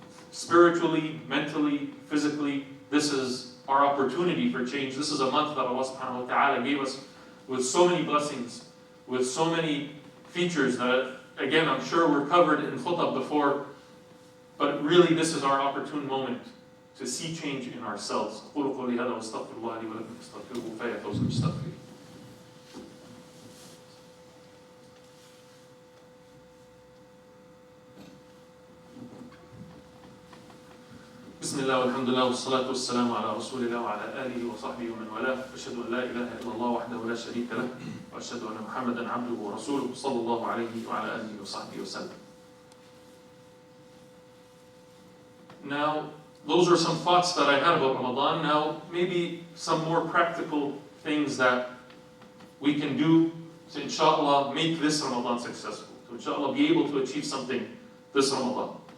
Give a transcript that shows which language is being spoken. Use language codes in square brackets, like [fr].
[en] Spiritually, mentally, physically, this is our opportunity for change. This is a month that Allah subhanahu wa ta'ala gave us with so many blessings, with so many features that, again, I'm sure were covered in Khutb before, but really this is our opportune moment to see change in ourselves. [ar] أقول قولي هذا وأستغفر الله لي ولكم فاستغفروه فيفوز المستغفرين. بسم الله والحمد لله والصلاة والسلام على رسول الله وعلى آله وصحبه ومن والاه. أشهد أن لا إله إلا الله وحده لا شريك له وأشهد أن محمدا عبده ورسوله صلى الله عليه وعلى آله وصحبه وسلم. [en] Now, those are some thoughts that I had about Ramadan. Now, maybe some more practical things that we can do to, inshallah, make this Ramadan successful, to, inshallah, be able to achieve something this Ramadan.